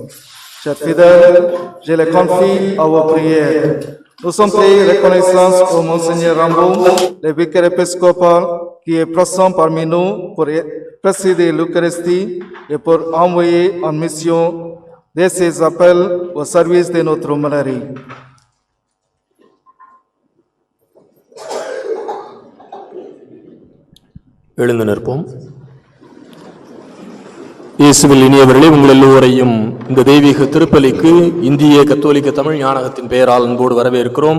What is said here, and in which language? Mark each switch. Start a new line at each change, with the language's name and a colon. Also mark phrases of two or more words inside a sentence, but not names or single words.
French: Chers fidèles, je les confie à vos prières. Nous sommes très reconnaissants au Monseigneur Rimbaud, le vicaire épiscopal, qui est présent parmi nous pour présider l'Eucharistie et pour envoyer en mission de ses appels au service de notre aumônerie.
Tamil: எழுந்து நிற்போம். இயேசுவில் இனியவர்களே, உங்கள் எல்லோரையும் இந்த தெய்வீக திருப்பலிக்கு இந்திய கத்தோலிக்க தமிழ் ஞானகத்தின் பெயரால் அன்போடு வரவேற்கிறோம்.